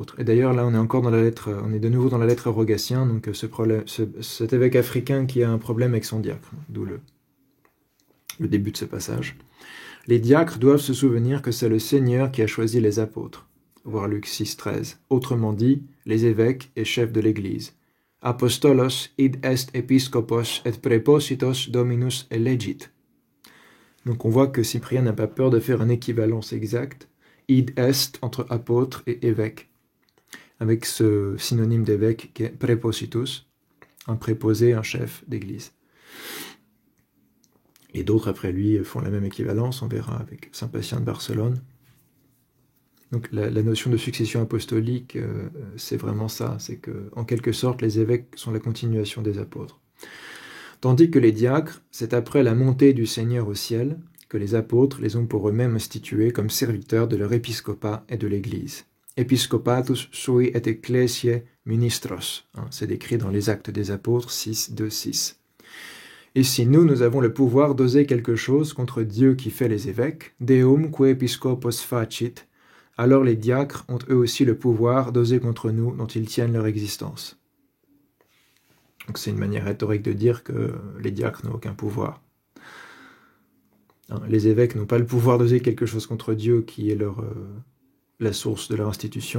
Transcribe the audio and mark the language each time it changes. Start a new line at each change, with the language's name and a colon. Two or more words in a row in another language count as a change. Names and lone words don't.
French: Et d'ailleurs, là, on est encore dans la lettre, on est de nouveau dans la lettre aux Rogatien, donc cet évêque africain qui a un problème avec son diacre, d'où le début de ce passage. Les diacres doivent se souvenir que c'est le Seigneur qui a choisi les apôtres. Voir Luc 6, 13. Autrement dit, les évêques et chefs de l'Église.
Latin: Apostolos id est episcopos et prepositos dominus elegit.
French: Donc on voit que Cyprien n'a pas peur de faire une équivalence exacte,
Latin: id est
French: entre apôtre et évêque, avec ce synonyme d'évêque qui est prepositus, un préposé, un chef d'église. Et d'autres après lui font la même équivalence, on verra avec Saint Patient de Barcelone. Donc la notion de succession apostolique, c'est vraiment ça, c'est que en quelque sorte les évêques sont la continuation des apôtres. Tandis que les diacres, c'est après la montée du Seigneur au ciel que les apôtres les ont pour eux-mêmes institués comme serviteurs de leur épiscopat et de l'Église.
Latin: Episcopatus sui et ecclesiae ministros.
French: C'est décrit dans les Actes des Apôtres 6, 2, 6. Et si nous avons le pouvoir d'oser quelque chose contre Dieu qui fait les évêques,
Latin: Deum que episcopos facit,
French: alors les diacres ont eux aussi le pouvoir d'oser contre nous dont ils tiennent leur existence. Donc c'est une manière rhétorique de dire que les diacres n'ont aucun pouvoir. Les évêques n'ont pas le pouvoir d'oser quelque chose contre Dieu qui est la source de leur institution.